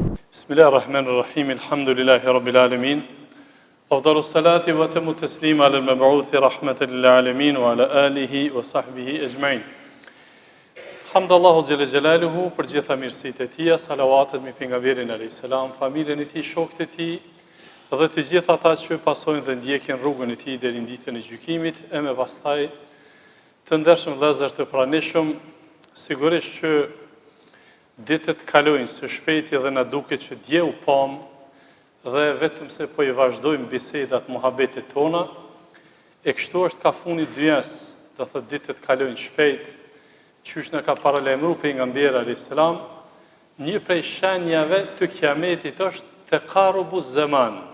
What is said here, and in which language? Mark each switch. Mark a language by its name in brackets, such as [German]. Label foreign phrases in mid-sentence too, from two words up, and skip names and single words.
[Arabic] بسم الله الرحمن الرحيم الحمد لله رب العالمين أفضل الصلاة وأتم التسليم على المبعوث رحمة للعالمين وعلى آله وصحبه أجمعين. حمد الله جل جلاله [Albanian] për gjitha mirësitë e tij, salavatet me pejgamberin [Arabic] عليه السلام, [Albanian] familjen e tij, shokët e tij dhe të gjithë ata që pasojnë dhe ndjekin rrugën e tij deri në ditën e gjykimit, e me pastaj të ndershëm vëllezër të pranishëm, sigurisht që ditët kalojnë së shpejti dhe na duket që dje u pam dhe vetëm se po i vazhdojmë bisedat muhabetit tona, e kështu është ka funi dyjas, do thotë ditët kalojnë shpejt, qysh na ka paralajmëruar pejgamberi [Arabic] عليه السلام, [Albanian] një prej shenjave të kiametit është [Arabic] تقارب الزمان.